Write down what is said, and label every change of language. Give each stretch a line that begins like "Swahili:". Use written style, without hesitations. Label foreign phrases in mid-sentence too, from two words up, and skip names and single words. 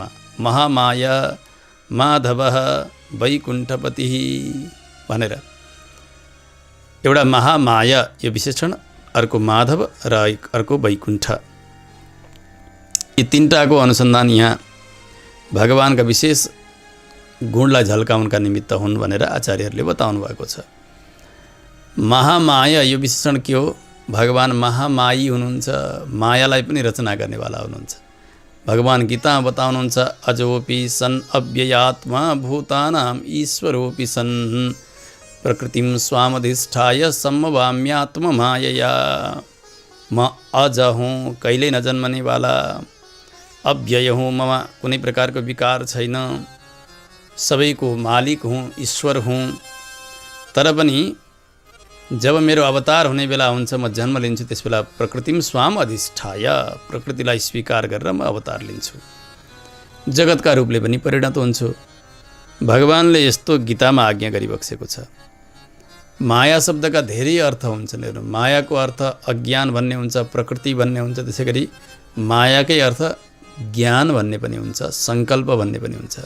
Nepali: महामाया माधव वैकुण्ठपति भनेर एउटा महामाया यो विशेषण, अर्को माधव र अर्को वैकुण्ठ, यी तीनटाको अनुसन्धान यहाँ भगवानका विशेष गुणलाई झल्काउनका निमित्त हुन् भनेर आचार्यहरूले बताउनु भएको छ। महामाया यो विशेषण के हो? भगवान महामायी हुनुहुन्छ, मायालाई पनि रचना गर्नेवाला हुनुहुन्छ। भगवान गीतामा बताउनुहुन्छ
Sanskrit: अजोपि सन् अव्ययात्मा भूतानां ईश्वरोपि सन् प्रकृतिं स्वामधिष्ठाय सम्मवाम्यात्ममायया।
Nepali: म अज हूँ, कहिल्यै नजन्मने वाला, अव्यय हूँ, ममा कुनै प्रकारको विकार छैन, सबैको मालिक हूँ, ईश्वर हूँ। तर पनि जब मेरो अवतार हुने बेला हुन्छ, म जन्म लिन्छु, त्यस बेला
Sanskrit: प्रकृतिम स्वाम अधिष्ठाय,
Nepali: प्रकृतिलाई स्वीकार गरेर म अवतार लिन्छु, जगतका रूपले पनि परिणत हुन्छु। भगवानले यस्तो गीतामा आज्ञा गरिबक्सेको छ। माया शब्दका धेरै अर्थ हुन्छन्। मायाको अर्थ अज्ञान भन्ने हुन्छ, प्रकृति भन्ने हुन्छ, त्यसै गरी मायाकै अर्थ ज्ञान भन्ने पनि हुन्छ, सङ्कल्प भन्ने पनि हुन्छ।